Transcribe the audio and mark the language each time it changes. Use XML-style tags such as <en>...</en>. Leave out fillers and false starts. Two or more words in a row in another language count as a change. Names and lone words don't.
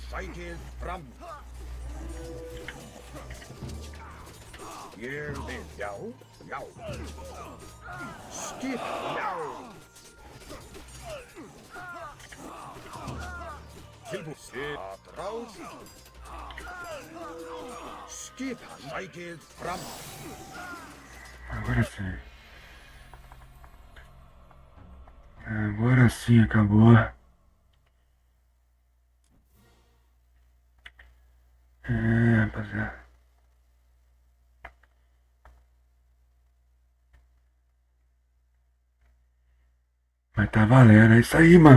<is>Sækið fram. Ég vil. Já, já. Skip. Já. Tilbúin. Atrás. Skipan. Sækið fram.</is> <pt>Agora sim. Agora sim, acabou. Rapaziada. Mas tá valendo, é isso aí, mano.</pt>